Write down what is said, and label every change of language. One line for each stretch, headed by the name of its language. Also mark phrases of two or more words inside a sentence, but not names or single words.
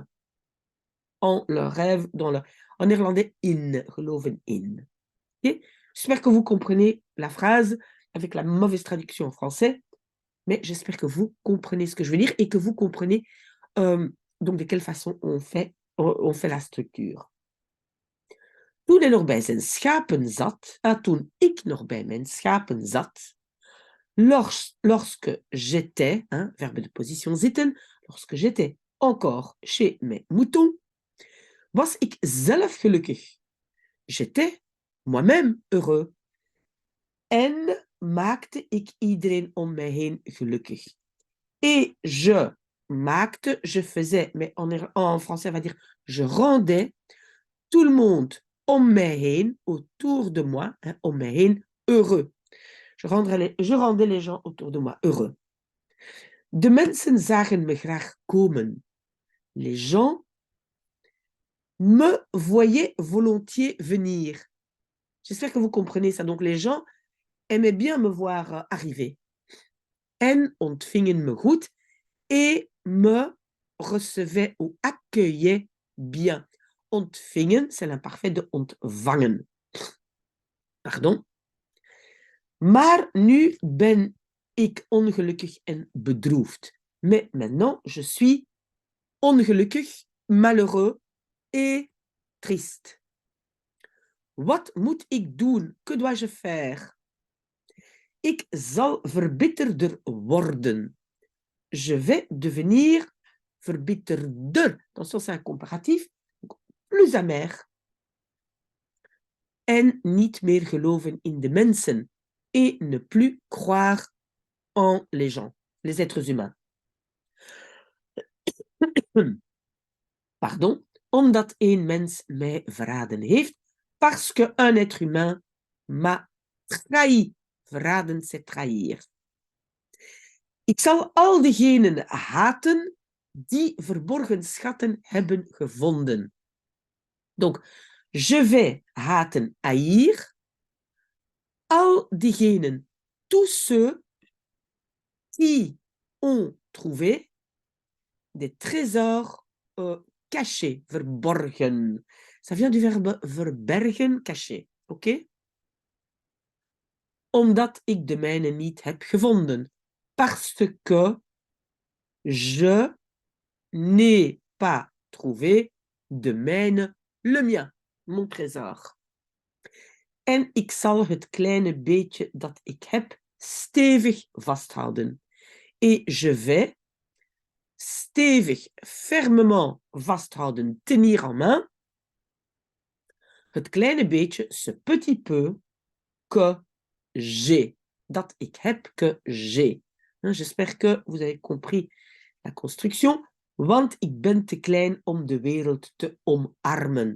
French: En leurs rêves, en néerlandais,
Dutch: in, geloven in.
French: Okay? J'espère que vous comprenez la phrase avec la mauvaise traduction en français, mais j'espère que vous comprenez ce que je veux dire et que vous comprenez donc de quelle façon on fait la structure.
Dutch: Toen hij nog bij zijn schapen zat, toen ik nog bij mijn schapen zat,
French: lorsque j'étais, hein, verbe de position zitten, lorsque j'étais encore chez mes moutons,
Dutch: was ik zelf gelukkig.
French: J'étais moi-même heureux.
Dutch: En maakte ik iedereen om mij heen gelukkig.
French: Et je maakte, je faisais, mais en français on va dire je rendais tout le monde
Dutch: om mij heen,
French: autour de moi, hein,
Dutch: om mij heen,
French: heureux. Je rendais les gens autour de moi heureux.
Dutch: De mensen zagen me graag komen.
French: Les gens me voyaient volontiers venir. J'espère que vous comprenez ça. Donc les gens aimaient bien me voir arriver.
Dutch: En ontvingen me goed
French: et me recevaient ou accueillaient bien. Ontvingen, c'est l'imparfait de ontvangen. Pardon.
Dutch: Maar nu ben ik ongelukkig en bedroefd.
French: Mais maintenant, je suis ongelukkig, malheureux et triste.
Dutch: Wat moet ik doen?
French: Que dois-je faire?
Dutch: Ik zal verbitterder worden.
French: Je vais devenir verbitterder. Attention, c'est un comparatif. Plus amer.
Dutch: En niet meer geloven in de mensen.
French: Et ne plus croire en les gens, les êtres humains. Pardon,
Dutch: omdat een mens mij verraden heeft,
French: parce qu'un être humain m'a trahi. Verraden, c'est trahir.
Dutch: Ik zal al diegenen haten die verborgen schatten hebben gevonden.
French: Donc, je vais haten, haïr,
Dutch: al diegenen,
French: tous ceux qui ont trouvé des trésors cachés, verborgen. Ça vient du verbe verbergen, caché. Ok?
Dutch: Omdat ik de mijne niet heb gevonden.
French: Parce que je n'ai pas trouvé de mijne, le mien, mon trésor.
Dutch: En ik zal het kleine beetje dat ik heb stevig vasthouden.
French: Et je vais stevig, fermement vasthouden, tenir en main,
Dutch: het kleine beetje,
French: ce petit peu, que j'ai,
Dutch: dat ik heb,
French: que j'ai. J'espère que vous avez compris la construction,
Dutch: want ik ben te klein om de wereld te omarmen.